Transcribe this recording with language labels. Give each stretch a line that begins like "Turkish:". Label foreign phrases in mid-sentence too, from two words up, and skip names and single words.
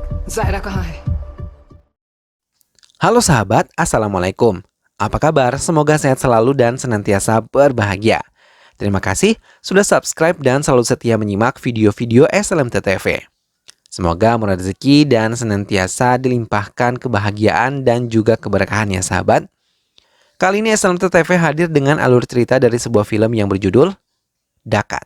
Hindi: Zaira कहाँ है?
Indonesian: Halo sahabat, Assalamualaikum. Apa kabar? Semoga sehat selalu dan senantiasa berbahagia. Terima kasih sudah subscribe dan selalu setia menyimak video-video SLMT TV. Semoga murah rezeki dan senantiasa dilimpahkan kebahagiaan dan juga keberkahan ya sahabat. Kali ini SLMT TV hadir dengan alur cerita dari sebuah film yang berjudul Dakat.